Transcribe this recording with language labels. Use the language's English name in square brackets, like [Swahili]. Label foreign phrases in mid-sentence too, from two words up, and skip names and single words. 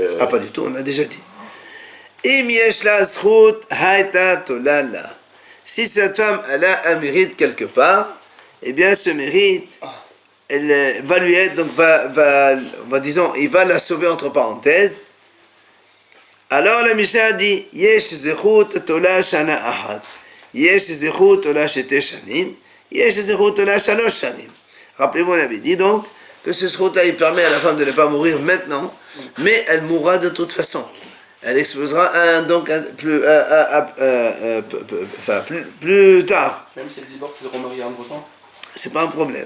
[French] Ah pas du tout, on a déjà dit. Si cette femme elle a un mérite quelque part, eh bien ce mérite... elle va lui être, donc disons, il va la sauver entre parenthèses. Alors la Mishnah dit, [Hebrew] יש זכות תולה שנה אחת יש זכות תולה שתי שנים יש זכות תולה שלש שנים. [French] Rappelez-vous, on avait dit donc que ce zechut-là, il permet à la femme de ne pas mourir maintenant, mais elle mourra de toute façon. Elle explosera plus tard. Même si elle divorce, elle remarie entre temps? C'est pas un problème.